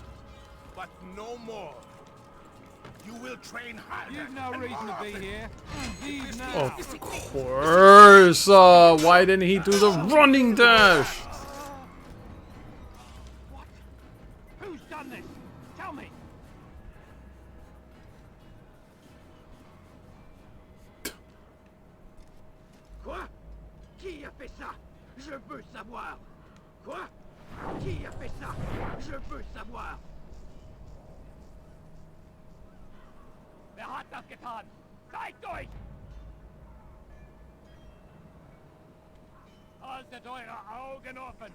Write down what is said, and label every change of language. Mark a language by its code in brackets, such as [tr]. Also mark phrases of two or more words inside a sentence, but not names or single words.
[en] But no more. You will train harder. You've no and reason more to be often. here. Leave now. Of course. Why didn't he do the running dash? What? Who's done this? Tell me. [fr] Quoi? Qui a fait ça? Je veux savoir. Quoi? Qui a fait ça? Je veux savoir. [de] Wer hat das getan? Zeigt euch! Haltet eure Augen offen!